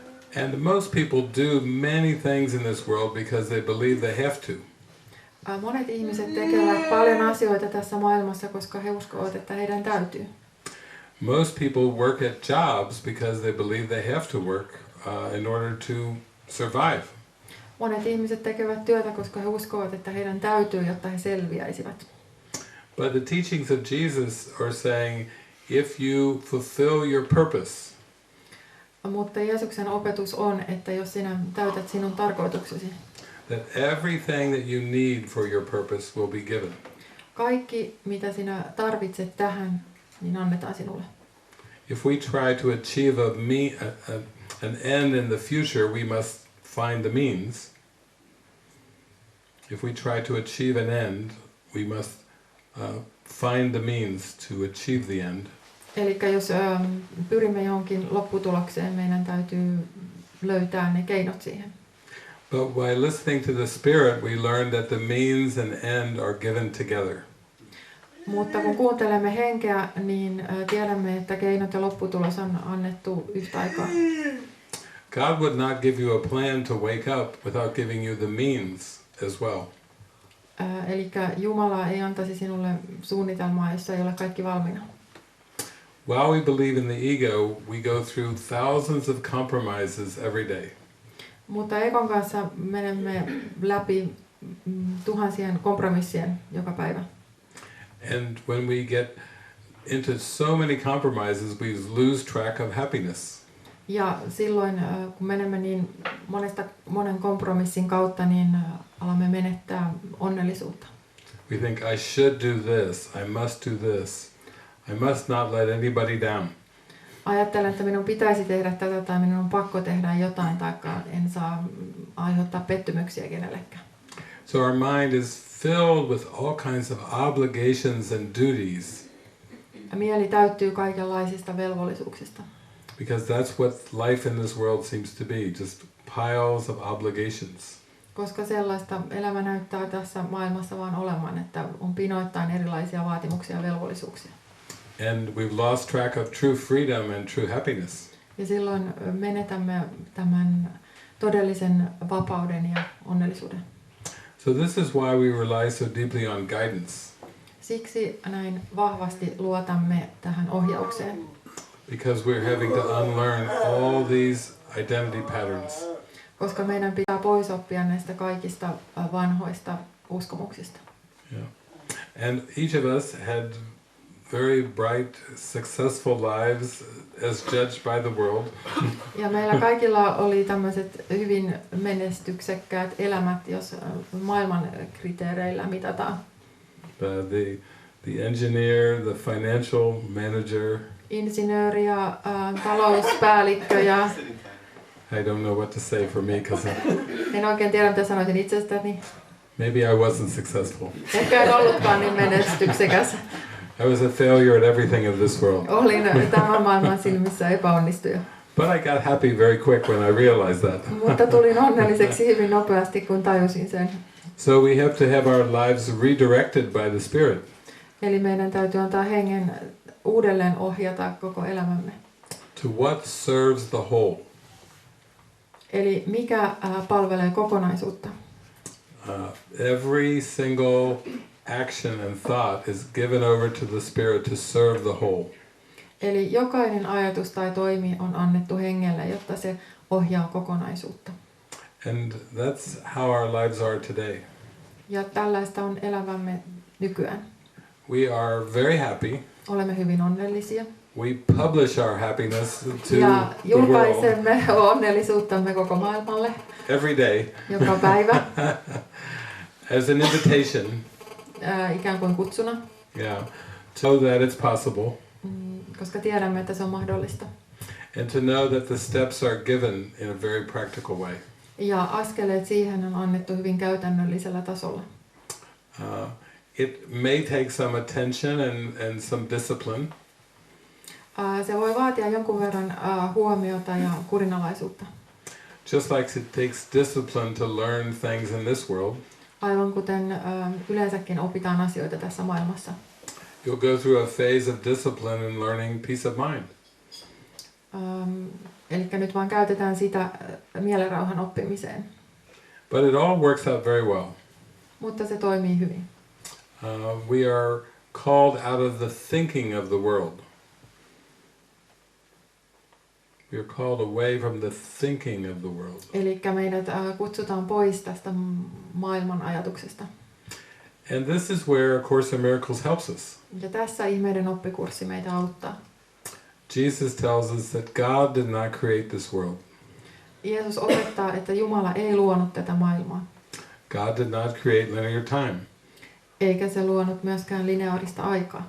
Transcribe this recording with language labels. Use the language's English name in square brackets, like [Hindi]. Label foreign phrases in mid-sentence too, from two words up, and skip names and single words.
[English] And most people do many things in this world because they believe they have to. [Finnish] Monet ihmiset tekevät paljon asioita tässä maailmassa, koska he uskovat, että heidän täytyy. [English] Most people work at jobs because they believe they have to work in order to survive. [Finnish] Monet ihmiset tekevät työtä, koska he uskovat, että heidän täytyy, jotta he selviäisivät. [English] But the teachings of Jesus are saying, if you fulfill your purpose, [Finnish] Mutta Jeesuksen opetus on, että jos sinä täytät sinun tarkoituksesi, [English] that everything that you need for your purpose will be given. [Finnish] kaikki, mitä sinä tarvitset tähän, niin annetaan sinulle. [English] If we try to achieve an end in the future, we must find the means. If we try to achieve an end, we must find the means to achieve the end. [Finnish] Eli jos pyrimme johonkin lopputulokseen, meidän täytyy löytää ne keinot siihen. [English] But by listening to the Spirit, we learn that the means and end are given together. [Finnish] Mutta kun kuuntelemme henkeä, niin tiedämme, että keinot ja lopputulos on annettu yhtä aikaa. [English] God would not give you a plan to wake up without giving you the means as well. [Finnish] Eli Jumala ei antaisi sinulle suunnitelmaa, jossa ei ole kaikki valmiina. [English] While we believe in the ego, we go through thousands of compromises every day. [Finnish] Mutta Ekon kanssa menemme läpi tuhansien kompromissien joka päivä. [English] And when we get into so many compromises, we lose track of happiness. [Finnish] Ja silloin, kun menemme niin monen kompromissin kautta, niin alamme menettää onnellisuutta. [English] We think, I should do this, I must do this, I must not let anybody down. [Finnish] Ajattelen, että minun pitäisi tehdä tätä tai minun on pakko tehdä jotain, tai en saa aiheuttaa pettymyksiä kenellekään. [English] So our mind is filled with all kinds of obligations and duties. [Finnish] Ja mieli täyttyy kaikenlaisista velvollisuuksista. [English] Because that's what life in this world seems to be, just piles of obligations. [Finnish] Koska sellaista elämä näyttää tässä maailmassa vaan olevan, että on pinoittain erilaisia vaatimuksia ja velvollisuuksia. [English] And we've lost track of true freedom and true happiness. [Finnish] Ja silloin menetämme tämän todellisen vapauden ja onnellisuuden. [English] So this is why we rely so deeply on guidance. [Finnish] Siksi näin vahvasti luotamme tähän ohjaukseen. [English] Because we're having to unlearn all these identity patterns. [Finnish] Koska meidän pitää pois oppia näistä kaikista vanhoista uskomuksista. [English] Yeah. And each of us had very bright, successful lives as judged by the world. [Finnish] Ja meillä kaikilla oli tämmöiset hyvin menestyksekkäät elämät, jos maailman kriteereillä mitataan. [English] The engineer, the financial manager. [Finnish] Insinööri ja talouspäällikkö ja... [English] I don't know what to say for me because [Finnish] en oikein tiedä, mitä sanoisin itsestäni. [English] Maybe I wasn't successful. [Finnish] Ehkä en ollutkaan niin menestyksekäs. [English] I was a failure at everything of this world. [Finnish] Olin tämän maailman silmissä epäonnistuja. [English] But I got happy very quick when I realized that. [Finnish] Mutta tulin onnelliseksi hyvin nopeasti, kun tajusin sen. [English] So we have to have our lives redirected by the Spirit. [Finnish] Eli meidän täytyy antaa hengen uudelleen ohjata koko elämämme. [English] To what serves the whole. [Finnish] Eli mikä palvelee kokonaisuutta? [English] Every single action and thought is given over to the Spirit to serve the whole. [Finnish] Eli jokainen ajatus tai toimi on annettu hengelle, jotta se ohjaa kokonaisuutta. [English] And that's how our lives are today. [Finnish] Ja tällaista on elämämme nykyään. [English] We are very happy. [Finnish] Olemme hyvin onnellisia. [English] We publish our happiness to [Finnish] ja [English] the world. [Finnish] julkaisemme onnellisuuttamme koko maailmalle. [English] Every day. [Finnish] Joka päivä. [English] As an invitation. [Finnish] Ikään kuin kutsuna. [English] Yeah. So that it's possible. [Finnish] Koska tiedämme, että se on mahdollista. [English] And to know that the steps are given in a very practical way. [Finnish] Ja askeleet siihen on annettu hyvin käytännöllisellä tasolla. [English] It may take some attention and some discipline. [Finnish] Se voi vaatia jonkun verran huomiota ja kurinalaisuutta. [English] Just like it takes discipline to learn things in this world. [Finnish] Aivan kuten yleensäkin opitaan asioita tässä maailmassa. [English] You'll go through a phase of discipline and learning peace of mind. [Finnish] Eli nyt vaan käytetään sitä mielenrauhan oppimiseen. [English] But it all works out very well. [Finnish] Mutta se toimii hyvin. [English] We are called out of the thinking of the world. We are called away from the thinking of the world. [Finnish] Eli meidät kutsutaan pois tästä maailman ajatuksesta. [English] And this is where A Course in Miracles helps us. [Finnish] Ja tässä ihmeiden oppikurssi meitä auttaa. [English] Jesus tells us that God did not create this world. [Finnish] Jeesus opettaa, että Jumala ei luonut tätä maailmaa. [English] God did not create linear time. [Finnish] Eikä se luonut myöskään lineaarista aikaa.